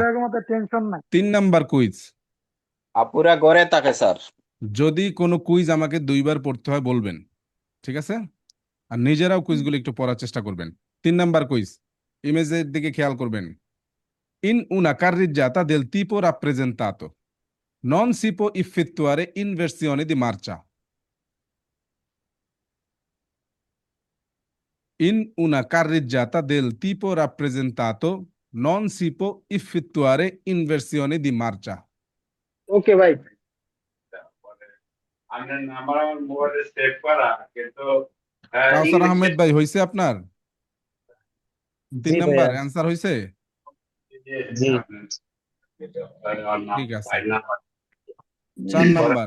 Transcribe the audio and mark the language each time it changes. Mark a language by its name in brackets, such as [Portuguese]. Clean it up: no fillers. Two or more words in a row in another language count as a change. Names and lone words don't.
[Bangla] মুরগিদের মতো টেনশন নাই। 3 নাম্বার কুইজ। আপুরা গড়ে থাকে স্যার। যদি কোনো কুইজ আমাকে 2বার পড়তে হয় বলবেন, ঠিক আছে? আর নিজেরাও কুইজগুলো একটু পড়ার চেষ্টা করবেন। 3 নাম্বার কুইজ, ইমেজের দিকে খেয়াল করবেন। [Italian] in una carreggiata del tipo rappresentato non si può effettuare inversione di marcia. In una carreggiata del tipo rappresentato non si può effettuare inversione di marcia. [Bangla] ওকে ভাই। আপনার নাম্বার আমার মোবাইলে সেভ করা, কিন্তু কাউসার ইংলিশে আহমেদ ভাই, হয়েছে আপনার? তিন জি নাম্বার ভাইয়া। অ্যান্সার হয়েছে। জি। ঠিক আছে, 4 নাম্বার,